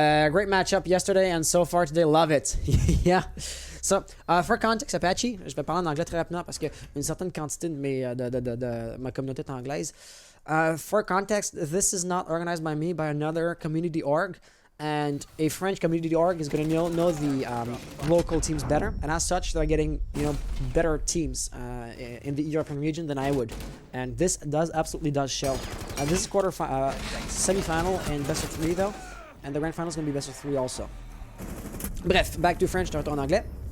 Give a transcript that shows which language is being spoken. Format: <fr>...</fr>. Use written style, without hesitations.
<en>Great matchup yesterday and so far today, love it. Yeah. So, for context,</en> <fr>Apache, je vais parler en anglais très rapidement parce qu'une certaine quantité de ma communauté est anglaise.</fr> <en>For context, this is not organized by me, by another community org. And a French community org is going to know the local teams better, and as such, they're getting better teams in the European region than I would, and this absolutely does show. This is semi-final and best of 3 though, and the grand final is going to be best of 3 also.</en> <fr>Bref,</fr> <en>back to French,</en> <fr>je retourne en anglais.</fr>